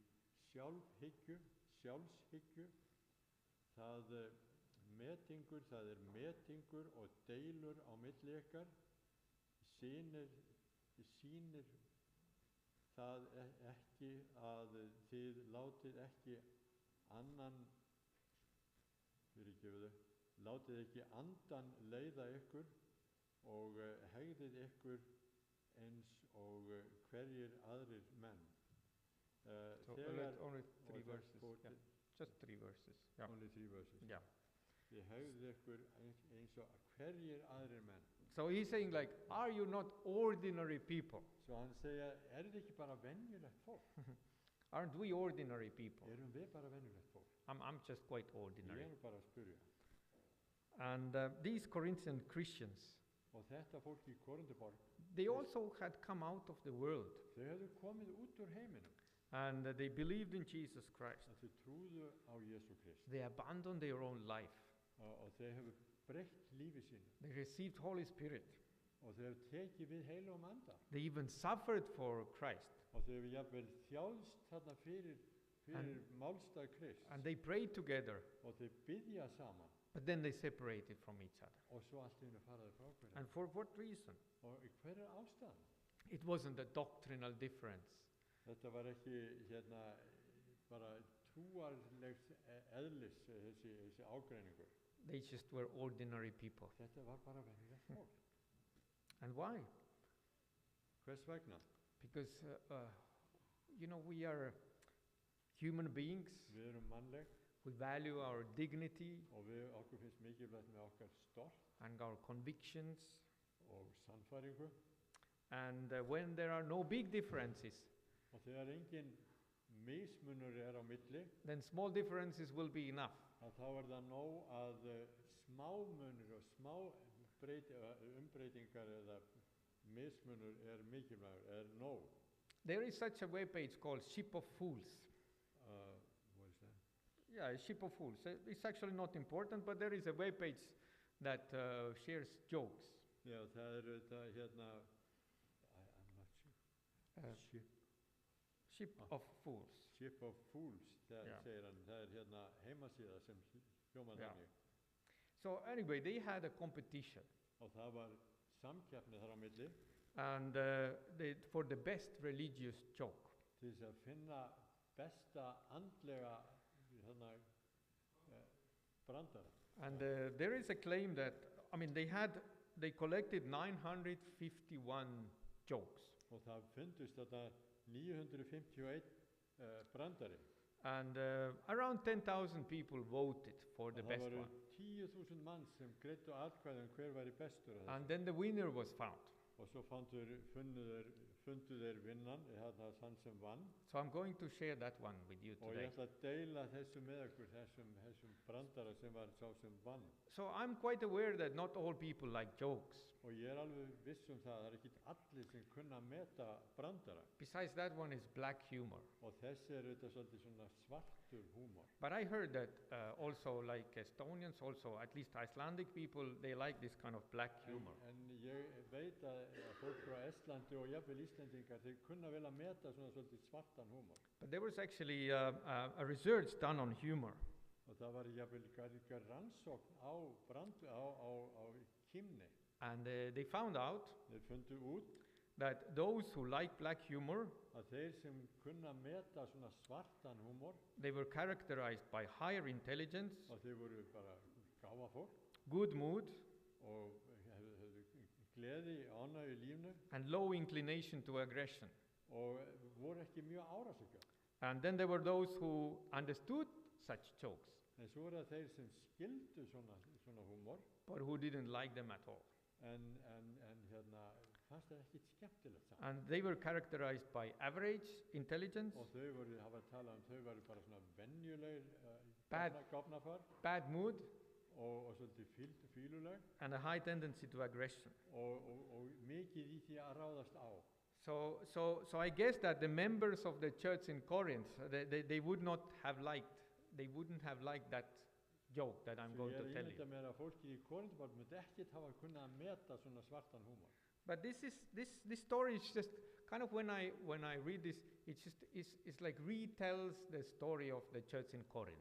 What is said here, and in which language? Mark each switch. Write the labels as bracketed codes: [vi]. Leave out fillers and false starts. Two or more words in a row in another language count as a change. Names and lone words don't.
[is] sjálfshyggju, það er metingur og deilur á milli ykkar, sýnir það ekki að þið látið ekki látið ekki andan leiða ykkur og hegðið ykkur eins og hverjir aðrir menn. [en] So only 3 verses. Yeah. Just 3 verses. Yeah. Only 3 verses. Yeah. [is] Þið hegðið ykkur eins og hverjir aðrir menn. [en] So he's saying like, are you not ordinary people? [is] Svo hann segja, þið ekki bara venjulegt fólk? [en] Aren't we ordinary people? [is] Erum við bara venjulegt fólk? [en] I'm just quite [is] Ég [en] ordinary. [is] bara að spyrja. [en] And these Corinthian Christians, [is] Og þetta fólk í Korinthuborg, [en] they also had come out of the world [is] þau hefðu komið út úr heiminum. [en] and they believed in Jesus Christ. [is] Að þau trúðu á Jesú Krist. [en] They abandoned their own life. [is] Og þau hefðu breytt lífi sínu. [en] They received Holy Spirit. [is] Og þau hefðu tekið við heilugum anda. [en] They even suffered for Christ. [is] Og þau hefðu jafnvel þjálfst þarna fyrir málstað Krist. [en] And they prayed together, [is] Og þau biðja saman. [en] but then they separated from each other. [is] Og svo allt í einu fara þau frá hverju. [en] And for what reason? [is] Og hver ástæðan? [en] It wasn't a doctrinal difference. [is] Þetta var ekki bara trúarlegs eðlis þessi ágreiningur. [en] They just were ordinary people. [is] Þetta var bara venjulegt fólk. [en] And why? [is] Hvers vegna? [en] Because, we are human beings. [is] Við erum mannleg [en] We value our dignity [is] og okkur finnst mikilvægt með okkar stolt [en] and our convictions. [is] og sannfæringu. [en] And when there are no big differences, [is] Og þegar engin mismunur á milli, [en] then small differences will be enough. [is] að þá það nóg að smámunur og umbreytingar eða mismunur mikilvægur, nóg. [en] There is such a webpage called Ship of Fools. What is that? Yeah, Ship of Fools. It's actually not important, but there is a webpage that shares jokes. [is] Já, það [en] I'm not sure. Ship of Fools. Ship of Fools, Yeah. [is] segir hann. Það heimasíða sem hljómar [en] Yeah. [is] þannig. [en] So anyway, they had a competition. [is] Og það var samkeppni þar á milli [en] And for the best religious joke. [is] til þess að finna besta andlega brandara. [en] And there is a claim that, they collected 951 jokes. [is] Og það fundust þetta 951 brandari. [en] And around 10,000 people voted for the [is] Og [en] best [is] það voru [en] one. [is] 10.000 manns sem greiddu atkvæði hver væri bestur af [en] And [is] þessu. [en] then the winner was found. [is] Og svo fundu þeir vinnan, þann sem vann. [en] So I'm going to share that one with you [is] Og [en] today. [is] ég ætla að deila þessu með okkur, þessum brandara sem var sá sem vann. [en] So I'm quite aware that not all people like jokes. [is] Og ég alveg viss það ekki allir sem kunna meta brandara. [en] Besides, that one is black humor. [is] Og þessi þetta svolítið svona svartur húmor. [en] But I heard that also like Estonians, also at least Icelandic people, they like this kind of black humor. [is] En ég veit að fólk frá Estlandi og jafnvel Íslendingar, þeir kunna vel að meta svona svolítið svartan húmor. [en] But there was actually a research done on humor. [is] Og það var jafnvel rannsókn á kímni. [en] And they found out [is] Þeir fundu út [en] that those who like black humor, [is] að þeir sem kunna meta svona svartan húmor, [en] they were characterized by higher intelligence, [is] og þeir voru bara gáfa fólk [en] good mood, [is] og höfðu gleði, ánægju í lífnu [en] and low inclination to aggression. [is] og voru ekki mjög árásargjörn. [en] And then there were those who understood such jokes, [is] En svo voru það þeir sem skildu svona húmor [en] but who didn't like them at all. [is] en fannst það ekkert skemmtilegt saman. [en] And they were characterized by average intelligence, [is] Og þau voru, hafa talað þau voru bara svona venjulegir [en] Bad. [is] gofnafar [en] bad mood, [is] og svolítið fíluleg [en] and a high tendency to aggression. [is] og mikið í því að ráðast á. [en] So I guess that the members of the church in Corinth, they wouldn't have liked that joke that I'm [is] Svo [en] going [is] ég [en] to tell [is] ímynda [en] you. [is] mér að fólkið í Korinthubor myndi ekkert hafa kunnað að meta svona svartan húmor. [en] But this story is just kind of when I read this, it's like retells the story of the church in Corinth.